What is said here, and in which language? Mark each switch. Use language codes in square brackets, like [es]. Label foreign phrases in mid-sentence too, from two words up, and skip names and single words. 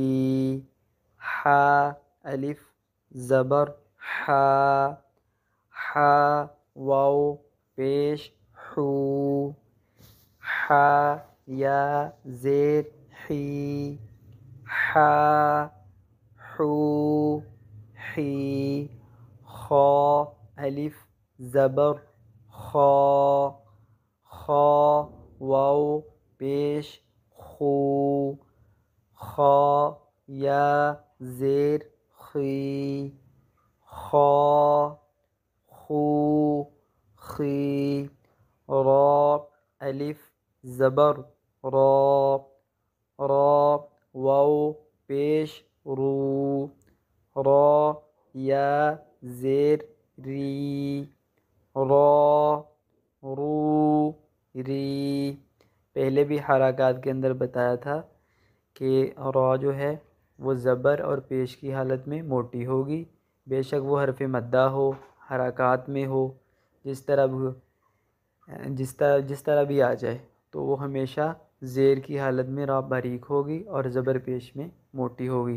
[ur] حا الف زبر حا، حا واو پیش حو، حا یا زیر حی، حا حو حی۔ خا الف زبر خا، خا واو پیش خو، خا یا زیر خی، خا خو خی۔ را الف زبر را، را واو پیش رو، را یا زیر ری، را رو ری۔ پہلے بھی حرکات کے اندر بتایا تھا کہ را جو ہے وہ زبر اور پیش کی حالت میں موٹی ہوگی، بے شک وہ حرف مدہ ہو، حرکات میں ہو، جس طرح بھی آ جائے، تو وہ ہمیشہ زیر کی حالت میں را باریک ہوگی اور زبر پیش میں موٹی ہوگی۔